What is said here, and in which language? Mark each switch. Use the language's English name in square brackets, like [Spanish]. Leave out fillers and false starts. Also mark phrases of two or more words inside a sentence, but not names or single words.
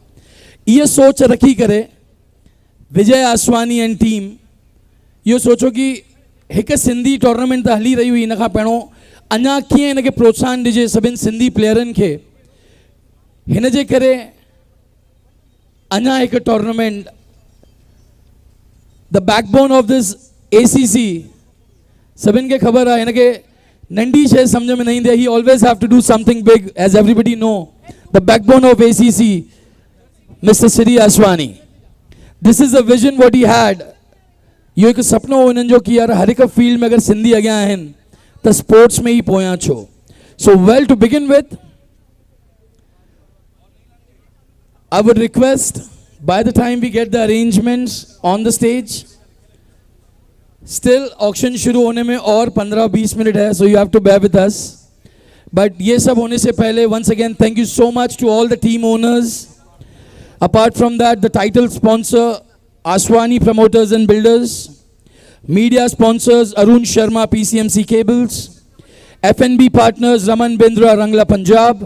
[Sindhi] इहा सोच रखी करे विजय आसवानी [English] and team [Sindhi] इहो सोचो कि हिकु सिंधी टूर्नामेंट त हली रही हुई, हिन खां पहिरियों अञा कीअं हिनखे प्रोत्साहन ॾिजे सभिनि सिंधी प्लेयरनि खे. हिन जे करे अञा हिकु टूर्नामेंट [English] the backbone of this ACC [Sindhi] सभिनि खे ख़बर आहे, हिनखे नंढी शइ सम्झ में न ईंदी आहे. [English] He always have to do something big, as everybody know. The backbone of ACC, Mister Shri Aswani. This is a vision what he had. [Sindhi] इहो हिकु सपनो हो हिननि जो कि यार हर हिकु फील्ड में अगरि सिंधी अॻियां आहिनि त स्पोर्ट्स में ही पोयां छो. [English] So well, to begin with, I would request, by the time we get the arrangements on the stage, still auction [Hindi] शुरू होने में और 15-20 मिनट है, [English] so you have to bear with us. [Hindi] But ये सब होने से पहले, [English] once again, thank you so much to all the team owners. Apart from that, the title sponsor, Aswani Promoters and Builders. Media sponsors, Arun Sharma, PCMC Cables. F&B partners, Raman Bindra, Rangla Punjab.